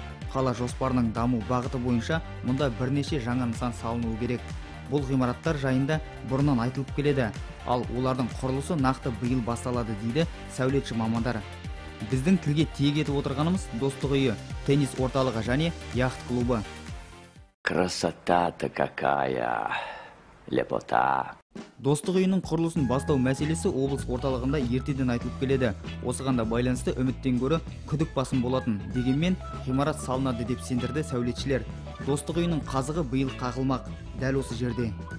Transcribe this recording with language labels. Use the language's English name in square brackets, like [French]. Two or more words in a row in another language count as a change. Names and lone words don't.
[Kazakh] Қала жоспарының даму бағыты бойынша мұнда бірнеше жаңа нысан салынуы керек. Бұл ғимараттар жайында бұрыннан айтылып келеді, ал олардың құрылысы нақты биыл басталады дейді сәулетші мамандар. Біздің тілге тиек етіп отырғанымыз Достық үйі, теннис орталығы және яхт клубы. [Russian] Красота-то какая, лепота. [Kazakh] Достық үйінің құрылысын бастау мәселесі облыс орталығында ертеден айтылып келеді. Осыған да байланысты үміттен гөрі күдік басым болатын. Дегенмен ғимарат салынады деп сендірді сәулетшілер. Достық үйінің қазығы биыл қағылмақ, дәл осы жерде.